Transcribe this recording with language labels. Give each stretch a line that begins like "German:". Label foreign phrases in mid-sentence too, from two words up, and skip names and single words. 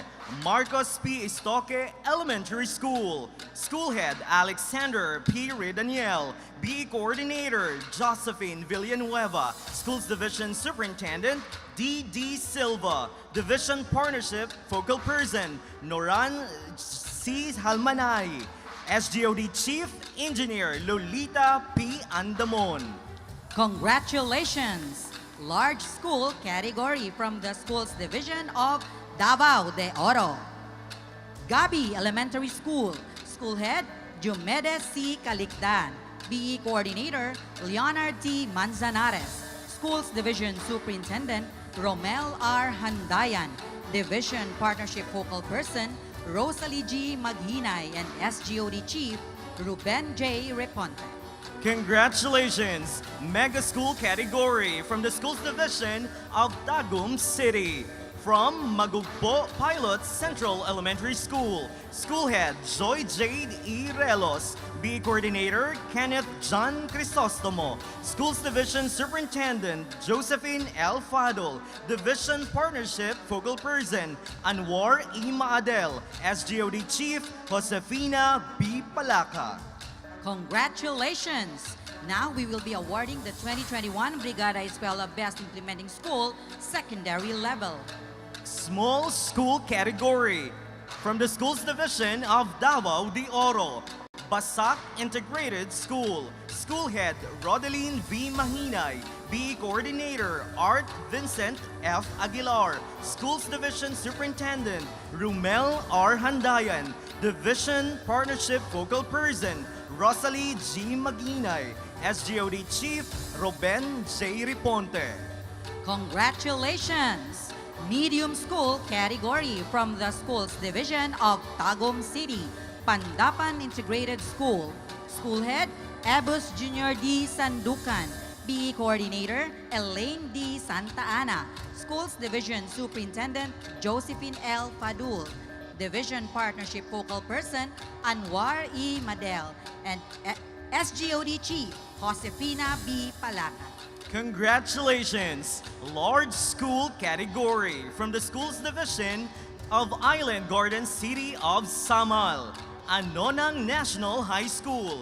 English: Marcos P. Istoque Elementary School. School Head Alexander P. Redaniel. BE Coordinator Josephine Villanueva. Schools Division Superintendent D.D. Silva. Division Partnership Focal Person Noran C. Halmanay. SGOD Chief Engineer Lolita P. Andamon. Congratulations! Large School category from the Schools Division of Davao de Oro. Gabi Elementary School. School Head, Jumedes C. Calicdan. BE Coordinator, Leonard T. Manzanares. Schools Division Superintendent, Romel R. Handayan. Division Partnership Focal Person, Rosalie G. Maghinay, and SGOD Chief, Ruben J. Reponte. Congratulations! Mega School category from the Schools Division of Tagum City. From Magugpo Pilot Central Elementary School. School Head Joy Jade E. Relos. BE Coordinator Kenneth John Crisostomo. Schools Division Superintendent Josephine L. Fadol. Division Partnership Focal Person Anwar E. Maadel. SGOD Chief Josefina B. Palaka. Congratulations! Now we will be awarding the 2021 Brigada Eskwela Best Implementing School Secondary Level. Small School category from the Schools Division of Davao de Oro. Basak Integrated School. School Head Rodeline V. Mahinay. BE Coordinator Art Vincent F. Aguilar. Schools Division Superintendent Rumel R. Handayan. Division Partnership Focal Person Rosalie G. Maginay. SGOD Chief Ruben J. Riponte. Congratulations! Medium School category from the Schools Division of Tagum City, Pandapan Integrated School. School Head, Ebus Junior D. Sandukan. BE Coordinator, Elaine D. Santa Ana. Schools Division Superintendent, Josephine L. Fadul. Division Partnership Focal Person, Anwar E. Madel, and SGOD Chief, Josefina B. Palaca. Congratulations! Large School category from the Schools Division of Island Garden City of Samal, Anonang National High School.